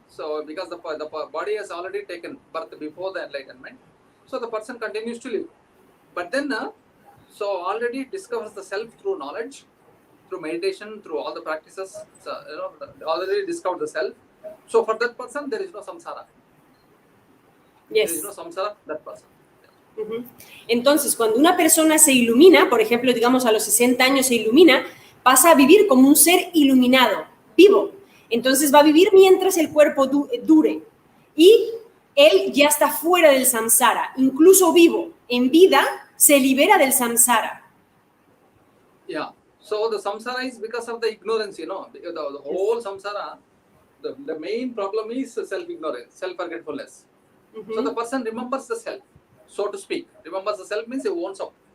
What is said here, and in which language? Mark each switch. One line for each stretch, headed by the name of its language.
English: So because the body has already taken birth before the enlightenment, so the person continues to live. But then so already discovers the self through knowledge, through meditation, through all the practices. So, already discovered the self. So for that person, there is no samsara. Yes. There is no samsara, that person.
Spanish: Entonces, cuando una persona se ilumina, por ejemplo, digamos a los 60 años se ilumina, pasa a vivir como un ser iluminado, vivo. Entonces va a vivir mientras el cuerpo dure. Y él ya está fuera del samsara, incluso vivo. En vida se libera del samsara.
English: Yeah. So the samsara is because of the ignorance, the whole samsara, the main problem is self-ignorance, self-forgetfulness. So the person remembers the self, so to speak. Remembers the self means he owns up.